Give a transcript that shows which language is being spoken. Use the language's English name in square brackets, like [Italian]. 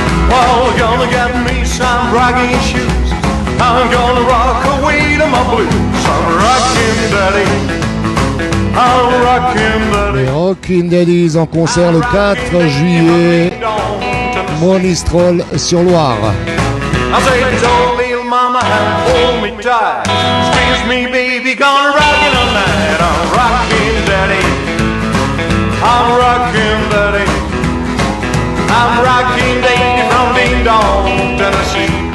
[English] Well, we're gonna get me some rocking shoes. I'm gonna rock away to my blues. I'm rockin' daddy. I'm rockin' daddy. [French] Les Rockin' Daddies en concert le 4 juillet. Monistrol sur Loire. [English] I say, don't little mama, hold me tight. Squeeze me, baby, gonna rock it all night. I'm rockin' daddy. I'm rockin' daddy. I'm rockin' daddy from Ding Dong, Tennessee.